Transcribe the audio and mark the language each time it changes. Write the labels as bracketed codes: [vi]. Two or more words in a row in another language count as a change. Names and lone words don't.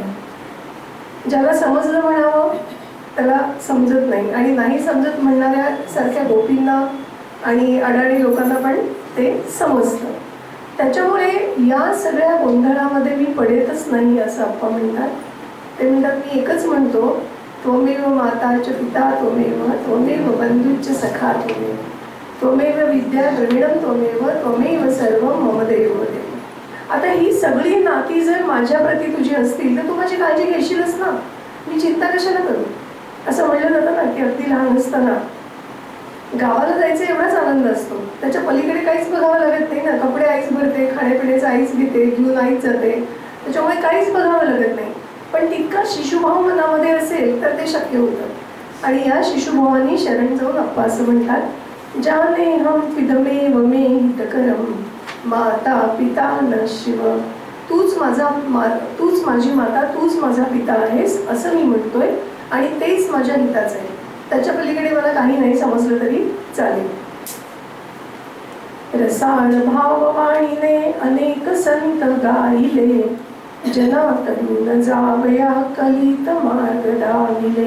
[mr] ज्याला समजलं म्हणावं त्याला समजत नाही आणि नाही समजत म्हणणाऱ्या सारख्या गोपींना आणि अडाणी लोकांना पण ते समजतं. त्याच्यामुळे या सगळ्या गोंधळामध्ये मी पडेतच नाही असं अप्पा म्हणतात. ते म्हणतात मी एकच म्हणतो, [sa] त्वमेव माताच पिता त्वमेव बंधुश्च सखा त्वमेव विद्या द्रविणं त्वमेव सर्वं मम देव देव. [mr] आता ही सगळी नाती जर माझ्या प्रती तुझी असतील तर तू माझी काळजी घेशीलच ना, मी चिंता कशाला करू. असं म्हणलं जातं ना की अगदी लहान असताना गावाला जायचा एवढाच आनंद असतो, त्याच्या पलीकडे काहीच बघावं लागत नाही ना. कपडे आईच भरते, खाण्यापिण्याचं आईच घेते, घेऊन आईच जाते, त्याच्यामुळे काहीच बघावं लागत नाही. पण तितका शिशुभाव मनामध्ये असेल तर ते शक्य होतं. आणि या शिशुभावानी शरण जाऊन अप्पा असं म्हणतात, [sa] जानेऽहं त्विदमेव मे हितकरं माता पिता न शिव. [mr] तूच माझी माता, तूच माझा पिता आहेस असं मी म्हणतोय आणि तेच माझ्या हिताचं आहे. त्याच्या पलीकडे मला काही नाही समजलं तरी चालेल. रसाळ भाववाणीने अनेक संत गायिले जनातून जावया कलित मार्ग दाविले.